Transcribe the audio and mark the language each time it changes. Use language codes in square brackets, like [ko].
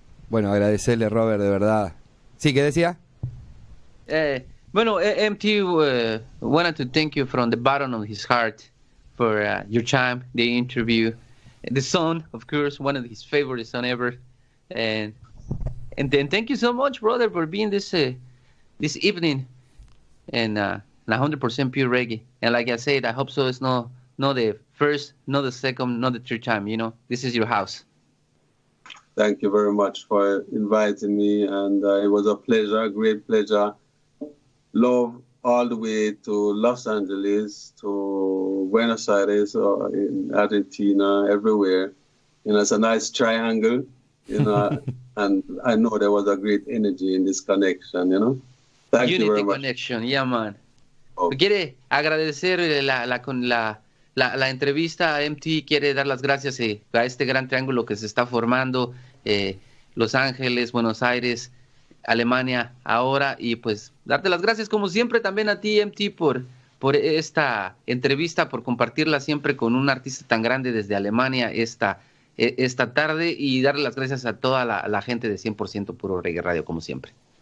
[es] bueno, agradecerle, Robert, de verdad. ¿Sí, qué decía? [en] Bueno, MT wanted to thank you from the bottom of his heart for your time, the interview, the song, of course, one of his favorite songs ever, and then thank you so much, brother, for being this evening, and 100% pure reggae. And like I said, I hope so. It's not the first, not the second, not the third time. You know, this is your house. Thank you very much for inviting me, and it was a pleasure, a great pleasure. Love all the way to Los Angeles, to Buenos Aires, in Argentina, everywhere. You know, it's a nice triangle, you know, and I know there was a great energy in this connection, you know. Thank you very much. Connection, yeah, man. Oh. [es] Quiere agradecer la entrevista a MT, quiere dar las gracias a este gran triángulo que se está formando, Los Ángeles, Buenos Aires, Alemania ahora, y pues darte las gracias como siempre también a ti, MT, por esta entrevista, por compartirla siempre con un artista tan grande desde Alemania esta tarde, y darle las gracias a toda la gente de 100% Puro Reggae Radio como siempre.